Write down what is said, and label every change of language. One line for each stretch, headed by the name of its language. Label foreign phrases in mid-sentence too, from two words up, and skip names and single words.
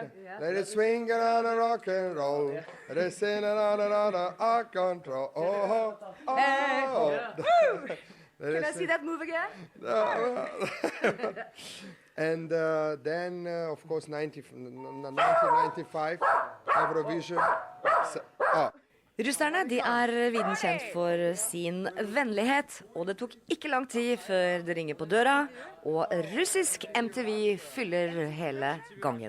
English: Let it swing around a rock and roll. Let it sing around a control. Oh, oh, oh. Can I see that move again? And then, of course, 1995, Eurovision.
Norwegian: Russerne de er viden kjent for sin vennlighet, og det tok ikke lang tid før det ringer på døra, og russisk MTV fyller hele gangen.